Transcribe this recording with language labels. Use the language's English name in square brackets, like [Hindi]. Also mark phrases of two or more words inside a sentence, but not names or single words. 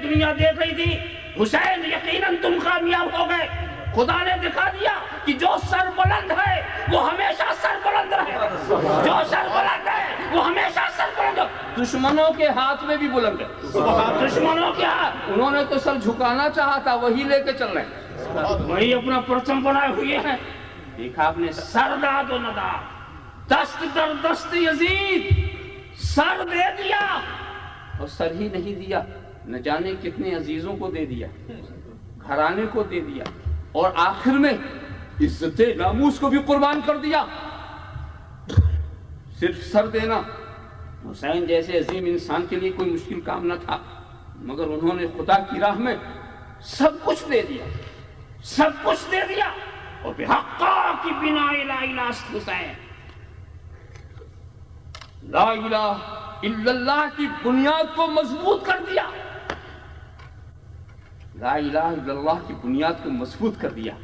[Urdu] دنیا دیکھ رہی تھی، حسین یقیناً تم کامیاب ہو گئے، خدا نے دکھا دیا کہ جو سر بلند ہے وہ ہمیشہ سر بلند رہے، جو سر بلند ہے وہ ہمیشہ سر بلند رہے۔ دشمنوں کے ہاتھ میں بھی بلند ہے، دشمنوں کے ہاتھ، انہوں نے تو سر جھکانا چاہا تھا، وہی لے کے چل رہے ہیں، وہی اپنا پرچم بنائے ہوئے ہیں۔ دیکھا آپ نے، [Persian] سر داد و نداد، دست در دست یزید، [Urdu] سر دے دیا، اور سر ہی نہیں دیا، نہ جانے کتنے عزیزوں کو دے دیا، گھرانے کو دے دیا، اور آخر میں عزت ناموس کو بھی قربان کر دیا۔ صرف سر دینا حسین جیسے عظیم انسان کے لیے کوئی مشکل کام نہ تھا، مگر انہوں نے خدا کی راہ میں سب کچھ دے دیا، سب کچھ دے دیا، اور [Persian] بحقا کی بنا لا الہ حسین، [Arabic] لا الہ الا اللہ [Urdu] کی بنیاد کو مضبوط کر دیا، [Arabic] لا الہ الا اللہ [Urdu] کی بنیاد کو مضبوط کر دیا۔